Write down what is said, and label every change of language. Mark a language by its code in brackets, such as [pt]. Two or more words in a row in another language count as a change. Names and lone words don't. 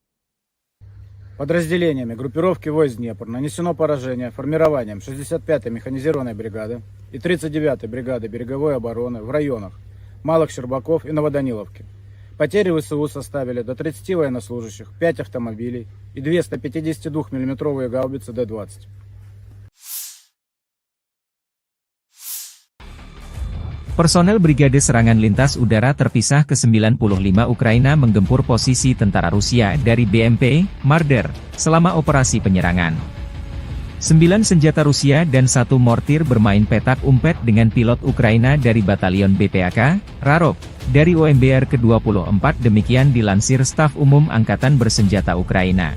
[ru] Подразделениями группировки войск Днепр нанесено поражение формированием 65-й механизированной бригады и 39-й бригады береговой обороны в районах Малых Щербаков и Новоданиловки. Потери ВСУ составили до 30 военнослужащих, 5 автомобилей и 2 152 миллиметровые гаубицы Д-20. [id] Personel Brigade Serangan Lintas Udara Terpisah ke-95 Ukraina menggempur posisi tentara Rusia dari BMP, Marder, selama operasi penyerangan. 9 senjata Rusia dan 1 mortir bermain petak umpet dengan pilot Ukraina dari Batalion BPAK, Rarok, dari OMBR ke-24 demikian dilansir Staf Umum Angkatan Bersenjata Ukraina.